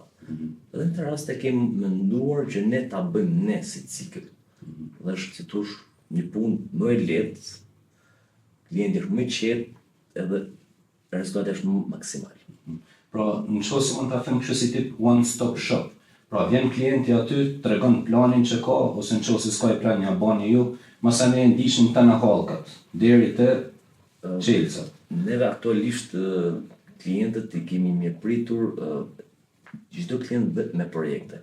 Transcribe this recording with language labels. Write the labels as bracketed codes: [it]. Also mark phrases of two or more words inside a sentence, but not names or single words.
[sq] Dhe në këtë rast e kemi menduar që ne ta bëjmë ne si cikël. Dhe është si thosh një punë më e lehtë, klienti është më i qetë edhe rezultati është më maksimal. Pra, në qoftë se mund ta them kështu si tip [en] one stop shop. [sq] Pra, vjen klienti aty, tregon planin që ka, ose në qoftë se s'ka i plan ja bani ju, masane e ndishën të në hallkat, deri te Çelësat. Neve aktualisht klientët i kemi mirëpritur çdo klient me projekte.